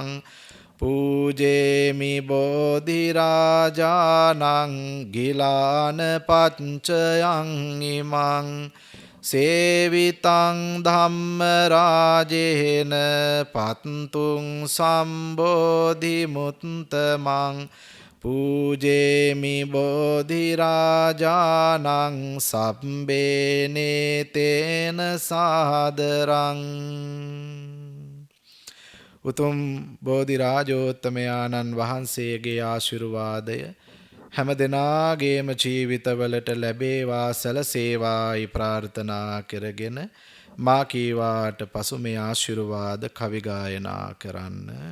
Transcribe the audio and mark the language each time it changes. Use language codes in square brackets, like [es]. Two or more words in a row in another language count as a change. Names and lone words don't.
[pi] පූජේමි බෝධි රාජානං ගිලාන පච්චයං ඉමං සේවිතං ධම්ම රාජේන පත්තුං සම්බෝධි මුත්තමං පූජේමි බෝධි රාජානං සබ්බේනේ තේන සාදරං [si] උතුම් බෝධි රාජෝත්තමයාණන් වහන්සේගේ ආශිර්වාදය හැම දෙනාගේම ජීවිතවලට ලැබේවා සැලසේවායි ප්‍රාර්ථනා කරගෙන මා කීවාට පසු මේ ආශිර්වාද කවි ගායනා කරන්න.